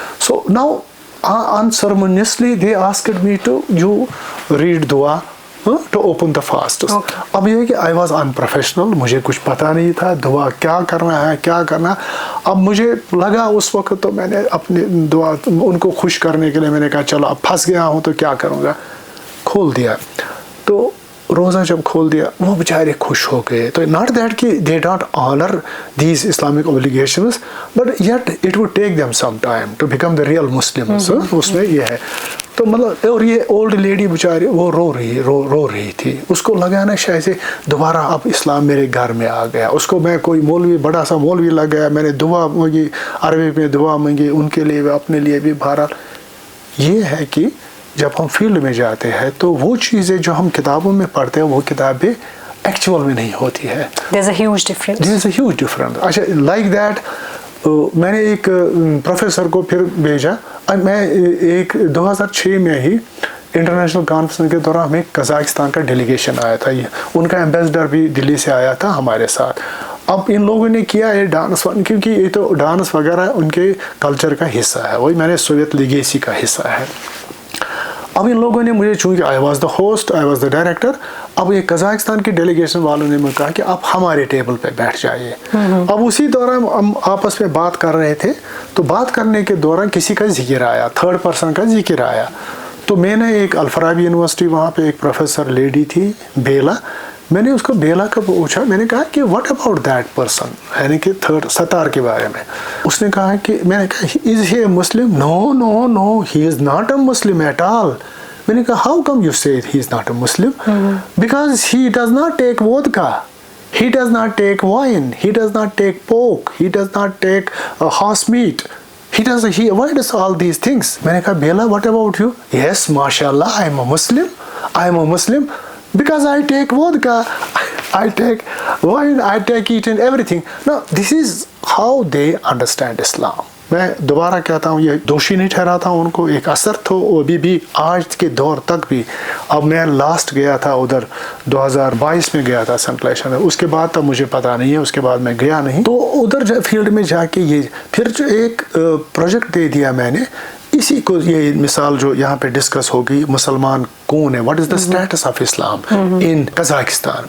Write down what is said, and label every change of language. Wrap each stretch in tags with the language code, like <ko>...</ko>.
<en>So now unceremoniously they asked me to you read dua to open the fast. Okay.</en> <ur>اب یہ کہ</ur> <en>I was unprofessional,</en> <ur>مجھے کچھ پتا نہیں تھا دعا کیا کرنا ہے کیا کرنا. اب مجھے لگا اس وقت تو میں نے اپنی دعا ان کو خوش کرنے کے لیے میں نے کہا چلو اب پھنس گیا ہوں تو کیا کروں گا, کھول دیا. تو روزہ جب کھول دیا وہ بیچارے خوش ہو گئے.</ur> <en>تو not that کہ they don't honour these Islamic obligations but yet it would take them some time to become the real Muslims.</en> <ur>اس میں یہ ہے تو مطلب اور یہ اولڈ لیڈی بیچاری وہ رو رہی تھی. اس کو لگا نا شاید سے دوبارہ اب اسلام میرے گھر میں آ گیا. اس کو میں کوئی مولوی بڑا سا مولوی لگ گیا, میں نے دعا مانگی عربی میں دعا مانگی ان کے لیے اپنے لیے بھی. بہرحال یہ ہے کہ جب ہم فیلڈ میں جاتے ہیں تو وہ چیزیں جو ہم کتابوں میں پڑھتے ہیں وہ کتابیں ایکچوئل میں نہیں ہوتی ہے.</ur> <en>There's a huge difference. There's a huge difference.</en> <ur>اچھا لائک دیٹ میں نے ایک پروفیسر کو پھر بھیجا. میں ایک 2006 میں ہی انٹرنیشنل کانفرنس کے دوران ہمیں قزاقستان کا ڈیلیگیشن آیا تھا. ان کا ایمبیسڈر بھی دلی سے آیا تھا ہمارے ساتھ. اب ان لوگوں نے کیا ہے ڈانس کیونکہ یہ تو ڈانس وغیرہ ان کے کلچر کا حصہ ہے, وہی میں نے سوویت لیگیسی کا حصہ ہے. اب ان لوگوں نے مجھے چونکہ</ur> <en>I was the host I was the director,</en> <ur>اب یہ قزاقستان کی ڈیلیگیشن والوں نے مجھے کہا کہ آپ ہمارے ٹیبل پہ بیٹھ جائیے. اب اسی دوران ہم آپس میں بات کر رہے تھے تو بات کرنے کے دوران کسی کا ذکر آیا, تھرڈ پرسن کا ذکر آیا. تو میں نے ایک الفارابی یونیورسٹی وہاں پہ ایک پروفیسر لیڈی تھی بیلا, میں نے اس کو بیلا کا پوچھا, میں نے کہا کہ</ur> <en>what about that person,</en> <ur>یعنی کہ تھرڈ ستار کے بارے میں. اس نے کہا کہ میں نے کہا</ur> <en>Is he a Muslim, no no no he is not a Muslim at all.</en> <ur>میں نے کہا</ur> <en>How come you say he is not a Muslim, because he does not take vodka, he does not take wine, he does not take pork, he does not take horse meat, he avoids all these things.</en> <ur>میں نے کہا بیلا</ur> <en>what about you? Yes, mashallah, I am a Muslim because I take vodka, I take wine, I take it and everything. Now this is how they understand Islam.</en> <ur>میں دوبارہ کہتا ہوں یہ دوشی نہیں ٹھہراتا ہوں ان کو, ایک اثر تو ابھی بھی آج کے دور تک بھی. اب میں لاسٹ گیا تھا ادھر 2022 میں گیا تھا سنٹریشن, اس کے بعد تب مجھے پتا نہیں ہے, اس کے بعد میں گیا نہیں. تو ادھر فیلڈ میں جا کے یہ پھر جو ایک پروجیکٹ دے دیا میں نے, اسی کو یہ مثال جو یہاں پہ ڈسکس ہوگی مسلمان کون ہے,</ur> <en>What is the status of Islam in Kazakhstan.</en>